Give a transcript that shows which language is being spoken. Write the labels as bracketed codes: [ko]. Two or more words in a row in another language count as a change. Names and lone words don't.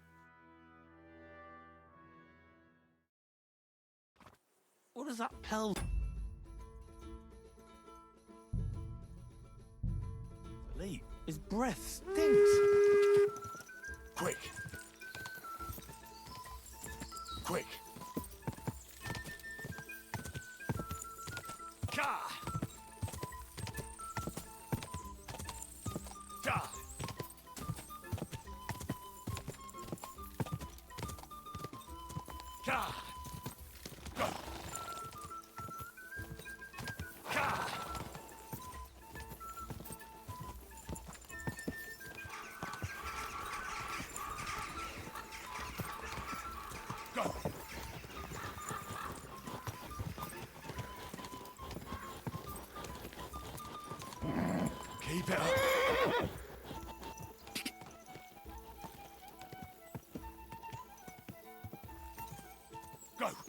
[en] What is that pill? Lee, his breath stinks. Quick. Quick. Ka! Ka! Ka! Go! Ka! Go! Keep it up. Go.